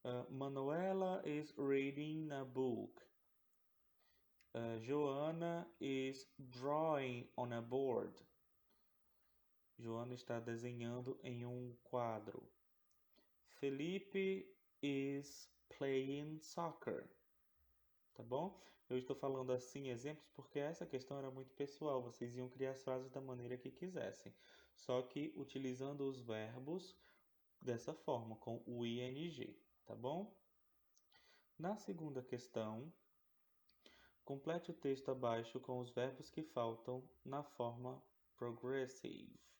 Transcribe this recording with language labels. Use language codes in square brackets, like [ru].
[en] Manuela is reading a book. Joanna is drawing on a board. [pt] Joana está desenhando em um quadro. [en] Felipe is playing soccer. [pt] Tá bom? Eu estou falando assim exemplos porque essa questão era muito pessoal. Vocês iam criar as frases da maneira que quisessem. Só que utilizando os verbos dessa forma, com o ing. Tá bom? Na segunda questão, complete o texto abaixo com os verbos que faltam na forma progressive.